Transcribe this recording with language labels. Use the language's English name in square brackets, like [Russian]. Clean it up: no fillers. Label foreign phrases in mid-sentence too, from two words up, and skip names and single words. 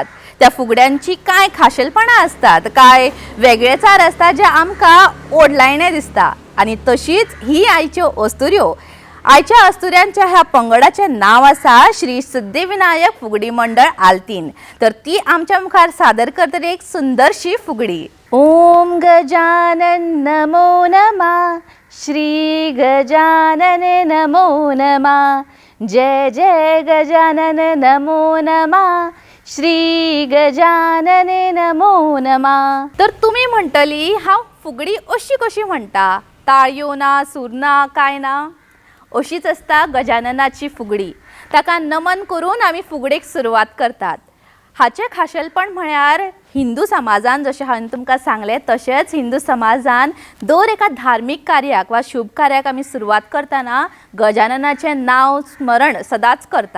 [Konkani] त्या फुगड्यांची कांय खाशेलपणां आसतात, काय वेगळेचार आसता जे आमकां ओडलायणे दिसता. आनी तशीच ही आयच्यो अस्तुऱ्यो. आयच्या अस्तुऱ्यांच्या ह्या पंगडाचें नांव आसा श्री सिद्धिविनायक फुगडी मंडळ आल्तीन. तर ती आमच्या मुखार सादर करतली एक सुंदरशी फुगडी. [Sanskrit] ओम गजानन नमो नमः, श्री गजानन नमो नमः, जय जय गजानन नमो नमः, श्री गजानन नमो नमः. [Konkani] तर तुम्ही म्हणटली हांव फुगडी अशी कशी म्हणटा, ताळयो ना, सूर ना, काय ना? अशीच आसता गजाननाची फुगडी. ताका नमन करून आमी फुगडेक सुरवात करतात. हाचें खाशेलपण म्हळ्यार हिंदू समाजान जशें हांवें तुमकां सांगलें तशेंच हिंदू समाजान दर एका धार्मीक कार्याक वा शुभ कार्याक आमी सुरवात करतना गजाननाचें नांव स्मरण सदांच करता.